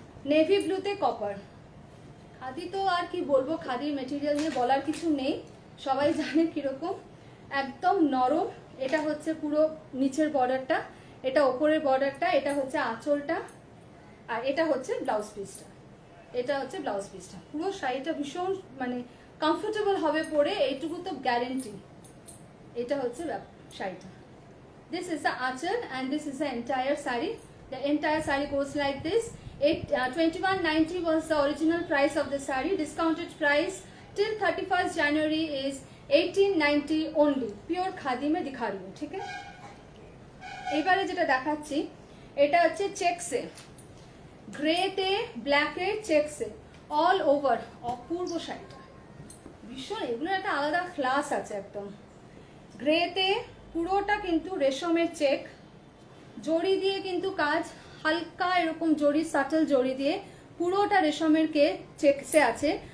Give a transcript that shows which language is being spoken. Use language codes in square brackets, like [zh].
[bn] Navy ব্লুতে copper khadi তো আর কি বলবো, খাদির মেটেরিয়াল নিয়ে বলার কিছু নেই, সবাই জানে কিরকম, একদম নরম। এটা হচ্ছে পুরো নিচের বর্ডারটা, এটা ওপরের বর্ডারটা, এটা হচ্ছে আঁচলটা, আর এটা হচ্ছে ব্লাউজ পিসটা। এটা হচ্ছে ব্লাউজ পিসটা। পুরো শাড়িটা ভীষণ মানে কমফোর্টেবল হবে পরে, এইটুকু তো গ্যারেন্টি। এটা হচ্ছে শাড়িটা। [en] This is the achal and this is the entire saree. The entire saree goes like this. 2190 was the original price of the saree. Discounted price till 31st January is 1890 only. [hi] Pure khadi mein dikha rahi hu, theek hai? [bn] এবারে যেটা দেখাচ্ছি এটা হচ্ছে চেকসে, গ্রেতে ব্ল্যাকে চেকসে all over. অপূর্ব শাড়িটা, ভীষণ, এগুলো একটা আলাদা ক্লাস আছে একদম। গ্রেতে পুরোটা কিন্তু রেশমের চেক, জড়ি দিয়ে কিন্তু কাজ, হালকা এরকম জড়ি, সাটল জড়ি দিয়ে পুরোটা রেশমের চেকসে আছে।